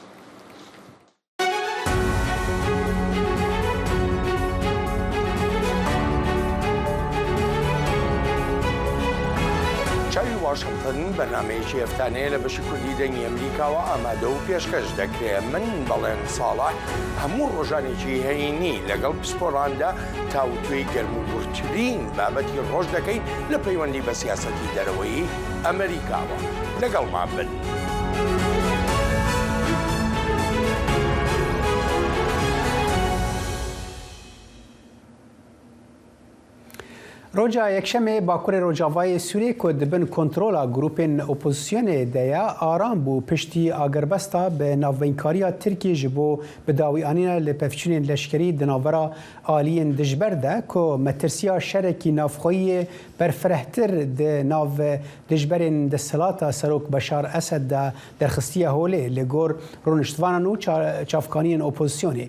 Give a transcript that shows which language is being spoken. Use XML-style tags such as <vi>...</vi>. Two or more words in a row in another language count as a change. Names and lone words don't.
<ckb>چاوی واشنگتن بەرنامەیەکی هەفتانەیە لە بەشی کوردی دەنگی ئەمریکاوە ئامادە و پێشکەش دەکرێت. من بەڵێن ساڵح هەموو ڕۆژانێکی هەینی لەگەڵ پسپۆڕاندا تاوتوێی گەرموگورترین بابەتی ڕۆژ دەکەین لە پەیوەندی بە سیاسەتی دەرەوەی ئەمریکاوە. لەگەڵمان بن.</ckb> <ku>Roja yekşemê Bakurê Rojavayê Sûriyê ku dibin kontrola grûpên opozisyonê de ye aram bû piştî agirbesta bi navbeynkariya Tirkiye ji bo bidawîanîna li pevçûnên leşkerî di navbera aliyên dijber de ku metirsiya şerekî navxweyî berfirehtir di nav dijberên desthelata Serok Beşar Esed de derxistiya holê li gor rûniştvanan û çavkaniyên opozisyonê.</ku>